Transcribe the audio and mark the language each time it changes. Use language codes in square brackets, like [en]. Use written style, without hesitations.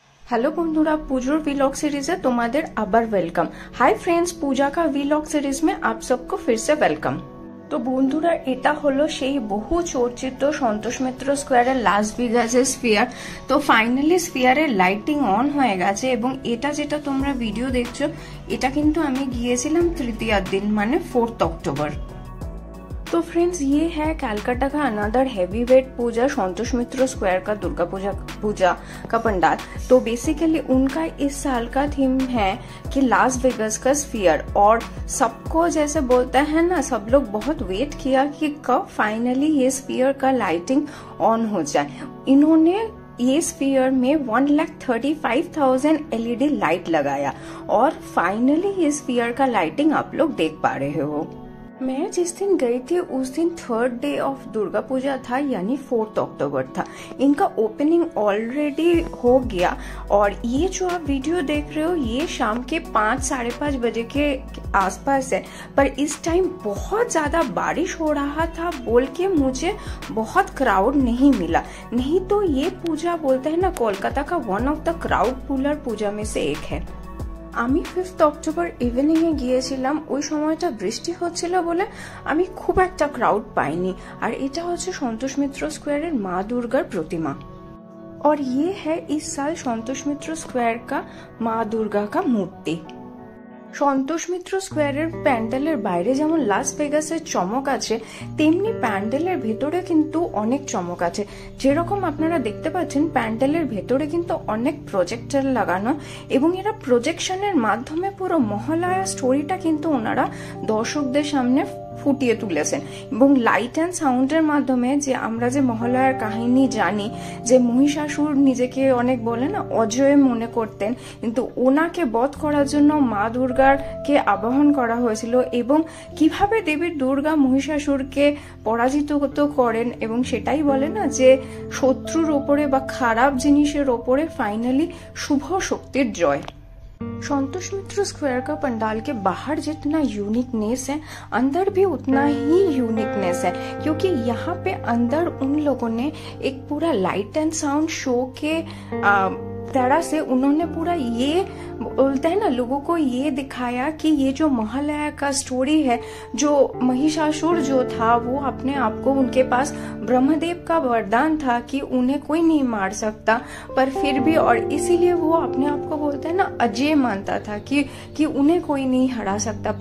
[bn] Hello बंधुरा पुजोर vlog series है तुम्हारे आबार वेलकम। [hi] हाय फ्रेंड्स, पूजा का व्लॉग सीरीज में आप सबको फिर से वेलकम। [bn] तो बंधुरा এটা হলো সেই বহু চর্চিত সন্তোষ মিত্র স্কয়ারের লাস ভেগাসের স্ফিয়ার। তো ফাইনালি স্ফিয়ারের লাইটিং অন হয়ে গেছে এবং এটা যেটা তোমরা ভিডিও দেখছো এটা কিন্তু আমি গিয়েছিলাম তৃতীয়ার দিন মানে 4 अक्टूबर। [hi] तो फ्रेंड्स ये है कलकत्ता का अनदर हैवी वेट पूजा संतोष मित्र स्क्वायर का दुर्गा पूजा का पंडाल। तो बेसिकली उनका इस साल का थीम है कि लास वेगास का स्फीयर, और सबको जैसे बोलते हैं ना, सब लोग बहुत वेट किया कि कब फाइनली ये स्फीयर का लाइटिंग ऑन हो जाए। इन्होंने ये स्फीयर में 1,35,000 LED लाइट लगाया और फाइनली ये स्फीयर का लाइटिंग आप लोग देख पा रहे हो। मैं जिस दिन गई थी उस दिन 3rd day of Durga Puja था यानी 4 अक्टूबर था। इनका ओपनिंग ऑलरेडी हो गया और ये जो आप वीडियो देख रहे हो ये शाम के 5 साढ़े 5 बजे के आसपास है। पर इस टाइम बहुत ज्यादा बारिश हो रहा था बोल के मुझे बहुत क्राउड नहीं मिला, नहीं तो ये पूजा बोलते हैं ना कोलकाता का one of the crowd puller पूजा में से एक है। [bn] আমি 5 अक्टूबर ইভিনিং এ গিয়েছিলাম, ওই সময়টা বৃষ্টি হচ্ছিল বলে আমি খুব একটা ক্রাউড পাইনি। আর এটা হচ্ছে সন্তোষ মিত্র স্কোয়ারের মা দুর্গার [hi] प्रतिमा और ये है इस साल संतोष मित्र स्क्वायर का माँ दुर्गा का मूर्ति। [bn] সন্তোষ মিত্র স্কোয়ারের প্যান্ডেলের বাইরে যেমন লাস ভেগাসের চমক আছে তেমনি প্যান্ডেলের ভেতরে কিন্তু অনেক চমক আছে। যেরকম আপনারা দেখতে পাচ্ছেন প্যান্ডেলের ভেতরে কিন্তু অনেক প্রজেক্টর লাগানো এবং এরা প্রজেকশনের মাধ্যমে পুরো মহালয়া স্টোরিটা কিন্তু ওনারা দর্শকদের সামনে ফুটিয়ে তুলেছেন এবং লাইট অ্যান্ড সাউন্ডের মাধ্যমে যে আমরা যে মহালয়ার কাহিনী জানি যে মহিষাসুর নিজেকে অনেক বলে না অজয় মনে করতেন, কিন্তু ওনাকে বধ করার জন্য মা দুর্গাকে আবাহন করা হয়েছিল এবং কিভাবে দেবী দুর্গা মহিষাসুরকে পরাজিত করেন এবং সেটাই বলে না যে শত্রুর ওপরে বা খারাপ জিনিসের ওপরে ফাইনালি শুভ শক্তির জয়। [hi] संतोष मित्र स्क्वायर का पंडाल के बाहर जितना यूनिकनेस है अंदर भी उतना ही यूनिकनेस है, क्योंकि यहाँ पे अंदर उन लोगों ने एक पूरा लाइट एंड साउंड शो के तरह से उन्होंने पूरा ये बोलते हैं ना लोगों को ये दिखाया कि ये जो महालया का स्टोरी है, जो महिषासुर जो था वो अपने आप को, उनके पास ब्रह्मदेव का वरदान था कि उन्हें कोई नहीं मार सकता, पर फिर भी और इसीलिए वो अपने आप को बोलते हैं ना अजय मानता था कि उन्हें कोई नहीं हरा सकता।